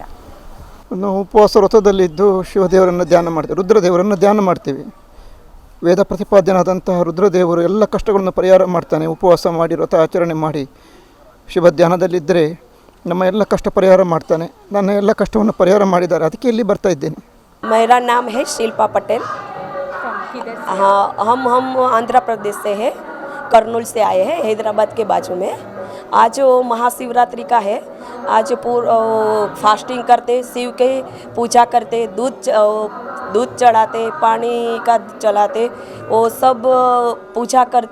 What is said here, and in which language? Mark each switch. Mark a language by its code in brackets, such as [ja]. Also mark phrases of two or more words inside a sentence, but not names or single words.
[kn] ನಾವು ಉಪವಾಸ ವ್ರತದಲ್ಲಿದ್ದು ಶಿವದೇವರನ್ನು ಧ್ಯಾನ ಮಾಡ್ತೀವಿ, ರುದ್ರದೇವರನ್ನು ಧ್ಯಾನ ಮಾಡ್ತೀವಿ. ವೇದ ಪ್ರತಿಪಾದ್ಯನಾದಂತಹ ರುದ್ರದೇವರು ಎಲ್ಲ ಕಷ್ಟಗಳನ್ನು ಪರಿಹಾರ ಮಾಡ್ತಾನೆ. ಉಪವಾಸ ಮಾಡಿ ವ್ರತ ಆಚರಣೆ ಮಾಡಿ ಶಿವ ಧ್ಯಾನದಲ್ಲಿದ್ದರೆ ನಮ್ಮ ಎಲ್ಲ ಕಷ್ಟ ಪರಿಹಾರ ಮಾಡ್ತಾನೆ. ನನ್ನ ಎಲ್ಲ ಕಷ್ಟವನ್ನು ಪರಿಹಾರ ಮಾಡಿದ್ದಾರೆ, ಅದಕ್ಕೆ ಇಲ್ಲಿ ಬರ್ತಾ ಇದ್ದೇನೆ. [hi] मेरा नाम है शिल्पा पटेल. हाँ, हम आंध्र प्रदेश से हैं, करनूल से आए हैं, हैदराबाद के बाजू में. आज महाशिवरात्रि का है. आज फास्टिंग करते, शिव के पूजा करते, दूध चढ़ाते, पानी का चलाते, वो सब पूजा करते.